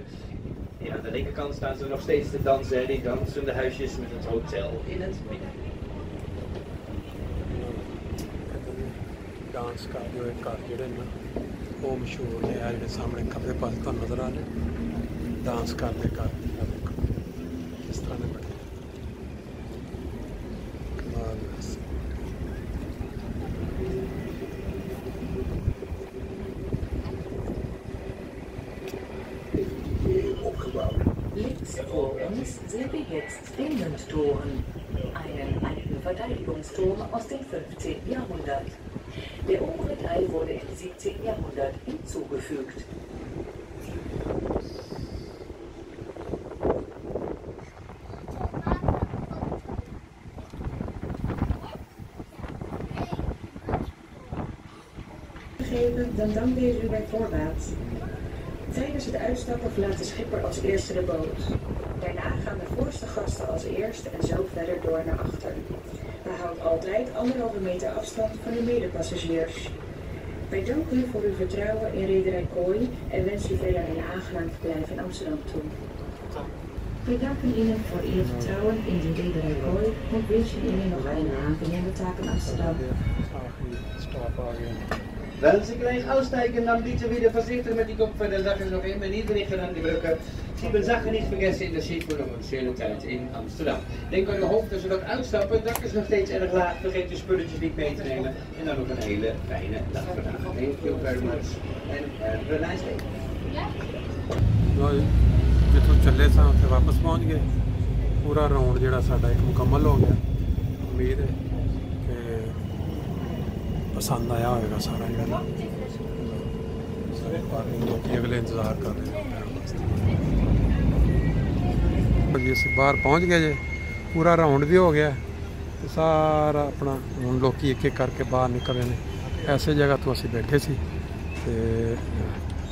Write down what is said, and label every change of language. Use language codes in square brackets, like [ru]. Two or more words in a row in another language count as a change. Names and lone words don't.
[nl] Hier aan de linkerkant staan ze nog steeds te dansen, die dansende huisjes met het hotel in het midden. [pa] ਡਾਂਸ ਕਾ ਜੋ ਏਕ ਘਰ ਜੋੜੇ ਨਾ ਵੋ ਮਸ਼ਹੂਰ ਨੇ ਆ ਜੋ ਸਾਮਨੇ ਖੱਬੇ ਪਾਸ ਤੋ ਨਜ਼ਰ ਆ ਰਹੇ ਡਾਂਸ ਕਰਤੇ ਘਰ ਕਿਸ ਤਰ੍ਹਾ ਨੇ ਬਨੇ ਕਮਾਲ [de] Links vor uns sehen wir jetzt den Münzturm, einen alten Verteidigungsturm aus dem 15. Jahrhundert. Der obere Teil wurde im 17. Jahrhundert hinzugefügt. [nl] Dan danken u bij voorbaat. Tijdens het uitstappen verlaat de schipper als eerste de boot. Daarna gaan de voorste gasten als eerste en zo verder door naar achter. Behoud altijd 1,5 meter afstand van uw medepassagiers. Wij danken u voor uw vertrouwen in Reederij Kooi en wensen u verder een aangenaam verblijf in Amsterdam toe. [de] We danken Ihnen voor Ihr Vertrauen in die Reederei Kooi und wünschen Ihnen noch eine angenehme Tag in Amsterdam. Wenn Sie gleich aussteigen, dann bitte wieder voorzichtig mit die Kopf, dann Sachen noch immer niedriger an die Brücke. Sie Sachen nicht vergessen in de Schiff [nl] voor nog een schöne tijd [de] in Amsterdam. [nl] Denk aan uw hoofd als we dat uitstappen, het dak is nog steeds erg laag, vergeet de spulletjes niet mee te nemen. En dan nog een hele fijne dag vandaag. [en] Thank you very much and have a nice day. [pa] ਜਿਤੋਂ ਚੱਲੇ ਸਾ ਉੱਥੇ ਵਾਪਸ ਪਹੁੰਚ ਗਏ ਪੂਰਾ ਰਾਊਂਡ ਜਿਹੜਾ ਸਾਡਾ ਇੱਕ ਮੁਕੰਮਲ ਹੋ ਗਿਆ ਉਮੀਦ ਹੈ ਕਿ ਪਸੰਦ ਆਇਆ ਹੋਗਾ ਸਾਰਾ ਜਿਹੜਾ ਲੋਕ ਅਗਲੇ ਇੰਤਜ਼ਾਰ ਕਰ ਰਹੇ ਹੈਂ ਜੀ ਅਸੀਂ ਬਾਹਰ ਪਹੁੰਚ ਗਏ ਜੇ ਪੂਰਾ ਰਾਊਂਡ ਭੀ ਹੋ ਗਿਆ ਤੋ ਸਾਰਾ ਅਪਣਾ ਹੁਣ ਲੋਕ ਇੱਕ ਇੱਕ ਕਰਕੇ ਬਾਹਰ ਨਿਕਲ ਰਹੇ ਹੈਂ ਐਸੇ ਜਗ੍ਹਾ ਤੋ ਅਸੀਂ ਬੈਠੇ ਸੀ ਤੇ